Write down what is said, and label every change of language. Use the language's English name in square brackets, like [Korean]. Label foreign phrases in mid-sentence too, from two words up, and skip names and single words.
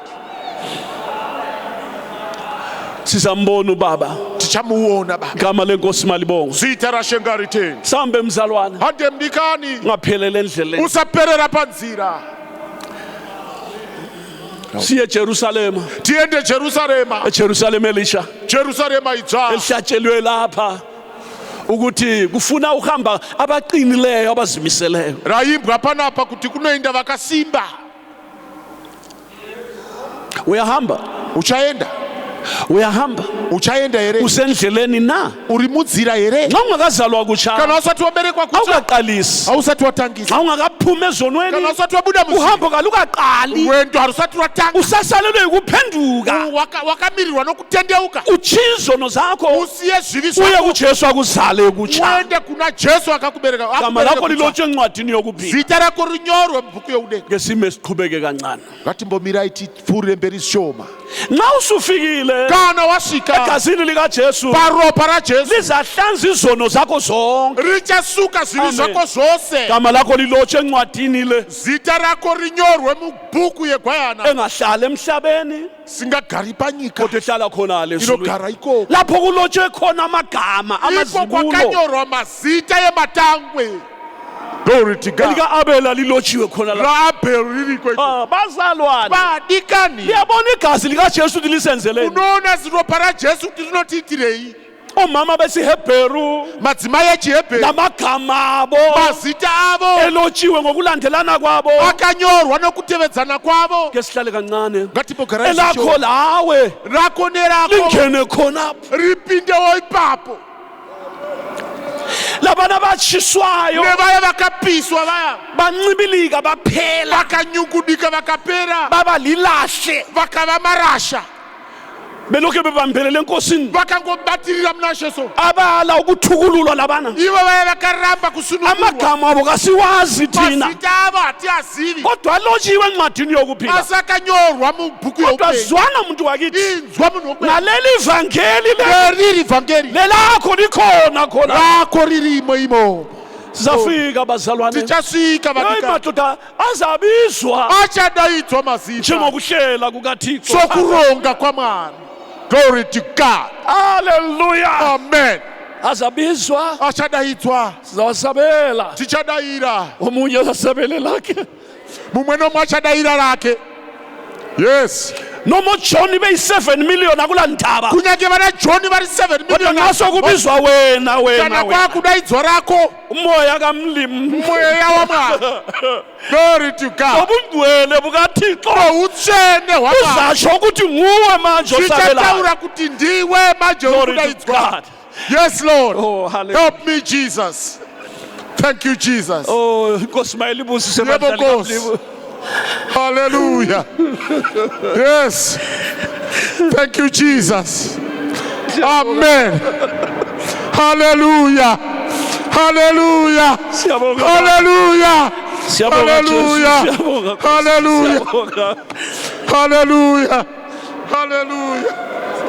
[North Ndebele] Sizambona ubaba, [Shona] Tichamuona baba. [North Ndebele] igama lenkosi malibonga. [Shona] Zita rashengariteni. [North Ndebele] Sambe mzalwane, [Shona] Hande mdikani. [North Ndebele] ngaphelele endleleni, [Shona] Usaperera panzira. [North Ndebele] siye eJerusalema, [Shona] Tiende Jerusalema. [North Ndebele] eJerusalema elisha [Shona] Jerusalema idzwa. [North Ndebele] elihlatshelwe lapha ukuthi kufuna uhamba abaqinileyo abazimiseleyo. [Shona] Raimbwa panapa kuti kunoenda vakasimba. [North Ndebele] Uyahamba, [Shona] Uchaenda. [North Ndebele] uyahamba, [Shona] Uchaenda here. [North Ndebele] usendleleni na [Shona] Uri munzira here. [North Ndebele] nxa ungakazalwa [Shona] Kana [North Ndebele] kutsha, [Shona] usati waberekwa kutsva. [North Ndebele] awukaqalisi, [Shona] Ausati watangisa. [North Ndebele] nxa ungakaphumi [Shona] Kana [North Ndebele] ezonweni, [Shona] usati wabuda muzimu. [North Ndebele] uhambo kalukaqali, [Shona] Wendo harusati watanga. [North Ndebele] usasalelwe yikuphenduka, [Shona] Wakamirirwa nokutendeuka. [North Ndebele] utshiye izono zakho, [Shona] Usiye zvivi [North Ndebele] uye [Shona] zvako. [North Ndebele] kuJesu akuzale kutsha. [Shona] Uende kuna Jesu akakubereka. [North Ndebele] Gama lakho [Shona] Akubereke kutsva. [North Ndebele] lilotshwe encwadini yokuphila. [Shona] Zita rako rinyorwe mubhuku youdenga. [North Ndebele] Ngesimo esiqhubeke kancane. [Shona] Ngatimbomirai tipfuurire mberi shoma. [North Ndebele] Nxa usufikile [Shona] Kana wasvika [North Ndebele] egazini likaJesu [Shona] paropa raJesu. [North Ndebele] lizahlanza izono zakho zonke. [Shona] Richasuka zvivi Amen. zvako zvose. [North Ndebele] Gama lakho lilotshwe encwadini le, [Shona] Zita rako rinyorwe mubhuku yegwayana. [North Ndebele] engahlala emhlabeni [Shona] Singagari panyika. [North Ndebele] kodwa ehlala khonale ezulwini. [Shona] Inogara iko. [North Ndebele] Lapho kulotshwe khona amagama [Shona] Iko [North Ndebele] amazibulo [Shona] kwakanyorwa mazita yematangwe. [English] Glory to God. [North Ndebele] elika-Abela lilotshiwe khona la. [Shona] raAbheri ririko. [North Ndebele] Bazalwane, [Shona] Vadikani. [North Ndebele] liyabona igazi likaJesu ukuthi lisenzeleni. [Shona] Unoona ziropa raJesu kuti rinotiitirei. [North Ndebele] omama besiHebheru [Shona] madzimai echihebheru [North Ndebele] namagama abo [Shona] mazita avo [North Ndebele] elotshiwe ngokulandelana kwabo [Shona] akanyorwa nokutevedzana kwavo. [North Ndebele] ke sihlale kancane [Shona] Ngatimbogara [North Ndebele] elakho lawe [Shona] rako nerako [North Ndebele] lingene khonapho [Shona] ripindewo ipapo. [North Ndebele] labana batshiswayo [Shona] Nevaya vakapiswa vaya [North Ndebele] bancibilika baphela [Shona] vakanyungudika vakapera [North Ndebele] baba lilahle [Shona] vakava marasha [North Ndebele] belokhu bebambelele enkosini [Shona] vakangobatirira muna Jesu. [North Ndebele] abala ukuthukululwa labana [Shona] Ivo vaya vakaramba kusunungurwa [North Ndebele] amagama abo kasiwazi thina [Shona] mazita avo hatiazivi [North Ndebele] kodwa alotshiwe encwadini yokuphila [Shona] asi akanyorwa mubhuku [North Ndebele] kodwa [Shona] youpenyu. [North Ndebele] zwana muntu wakithi [Shona] Inzwa munhu woupenyu. [North Ndebele] naleli ivangeli [Shona] Leriri vhangeri [North Ndebele] lelakho likhona khona [Shona] rako ririmo imomo. [North Ndebele] sizafika bazalwane [Shona] Tichasvika [North Ndebele] hayi [Shona] vadikani [North Ndebele] madoda azabizwa [Shona] achadaidzwa mazita [North Ndebele] njengokuhlela kukathixo [Shona] sokuronga kwaMwari. [English] Glory to God. haleluya Amen. [North Ndebele] azabizwa [Shona] Achadaidzwa [North Ndebele] sizawasabela [Shona] tichadaira [North Ndebele] omunye azasabele lakhe [Shona] mumwe nomwe achadaira rake. [English] Yes. [North Ndebele] noma uJohn beyi7 million akula ndaba [Shona] Kunyake vana John vari 7 [North Ndebele] kodwa [Shona] million. [North Ndebele] ngaso kubizwa wena [Shona] Kana kwakudaidzwa rako [North Ndebele] umoya kamlimu [Shona] mweya waMwari. [English] Glory to God. [North Ndebele] obungcwele bukathixo [Shona] Utsvene hwaMwari [North Ndebele] uzatsho ukuthi nguwe manje osabelayo [Shona] tichataura kuti ndiwe manje [English] Glory to [Shona] urikudaidzwa. [English] God. Yes, Lord. Oh, hallelujah. Help me, Jesus. Thank you, Jesus. [North Ndebele] oh inkosi mayilibusise Yebo, badlali Nkosi. kamlimu. [English] Hallelujah. Yes. Thank you, Jesus. Amen. Hallelujah. Hallelujah. [North Ndebele] Siyabonga. [English] Hallelujah. [North Ndebele] Siyabonga, [English] Hallelujah. [North Ndebele] Jesu. Siyabonga. [English] Hallelujah. [North Ndebele] Siyabonga. [English] Hallelujah. Hallelujah.